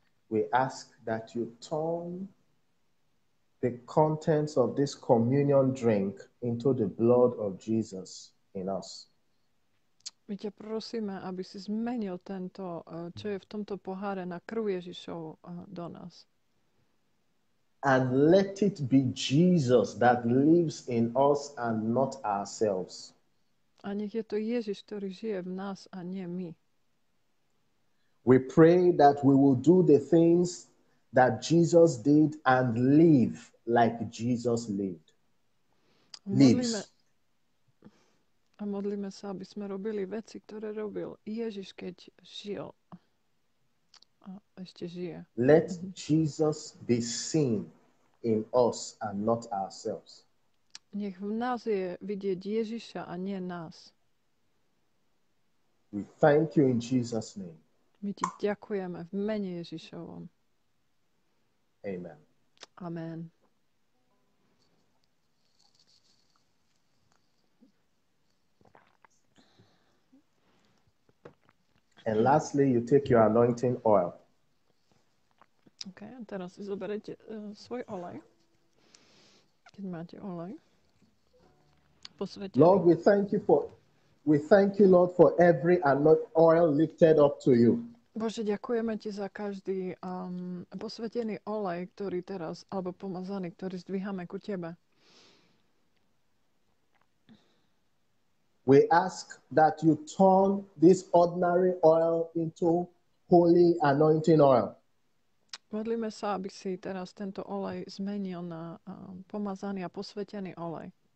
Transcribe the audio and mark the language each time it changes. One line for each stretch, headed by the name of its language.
English: We ask that you turn the contents of this communion drink into the blood of Jesus in us.
Slovak: My ťa prosíme, aby si zmenil tento, čo je v tomto poháre, na krv Ježišov do nás.
English: And let it be Jesus that lives in us and not ourselves.
Slovak: A nech je to Ježiš, ktorý žije v nás a nie my.
English: We pray that we will do the things that Jesus did and live like Jesus lived.
Slovak: Modlíme,
English: Lives.
Slovak: a modlíme sa, aby sme robili veci, ktoré robil Ježiš, keď žil. A ešte žije.
English: Let Jesus be seen in us and not ourselves.
Slovak: Nech v nás je vidieť Ježiša a nie nás.
English: We thank you in Jesus' name.
Slovak: My ti ďakujeme v mene Ježišovom.
English: Amen.
Slovak: Amen.
English: And lastly, you take your anointing oil.
Slovak: OK, a teraz si zoberete svoj olej. Keď máte olej. Posvetený.
English: Lord, we thank you, Lord, for every oil lifted up to you.
Slovak: Bože, ďakujeme ti za každý posvetený olej, ktorý teraz, alebo pomazaný, ktorý zdvíhame ku tebe.
English: We ask that you turn this ordinary oil into holy anointing oil.
Slovak: Modlíme sa, aby si teraz tento olej zmenil na pomazaný a posvetený olej.